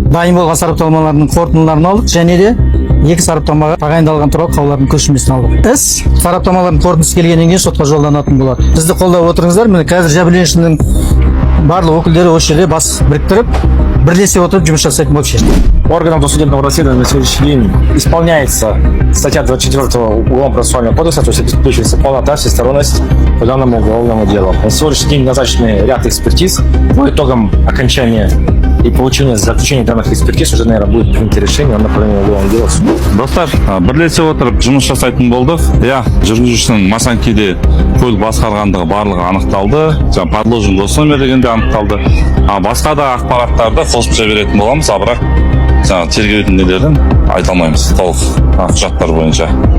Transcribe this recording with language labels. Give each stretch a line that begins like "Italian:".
Kazakh: Дайын болған сараптамалардың қорытындыларын алдық және де екі сараптамаға тағайындалған туралы қаулылардың көшірмесін алдық. Іс сараптамалардың қорытындысы келгеннен кейін сотқа жолданатын болады. Бізді қолдап отырыңыздар. Міне қазір жәбірленушінің барлық өкілдері осы жерде бас біріктіріп, бірлесе отырып жұмыс жасайтын болып шешті.
Russian: Органом досудебного расследования на сегодняшний день исполняется статья 24 Уголовно-процессуального кодекса, то есть обеспечивается полнота, всесторонность по данному уголовному делу. На сегодняшний день назначены ряд экспертиз. По итогам окончания и получения заключения данных экспертиз уже, наверное, будет принято решение на направление уголовного дела.
Kazakh: Достар, бірлесе отырып жұмыс жасайтын болдық. Жүргізушінің Масанкиде көлік басқарғандығы барлығы анықталды. Подложен госномерлігінде анықталды. Басқа да ақпараттарды қосып жіберетін боламыз, бірақ тергеудің нелерін айта алмаймыз толық құжаттар бойынша.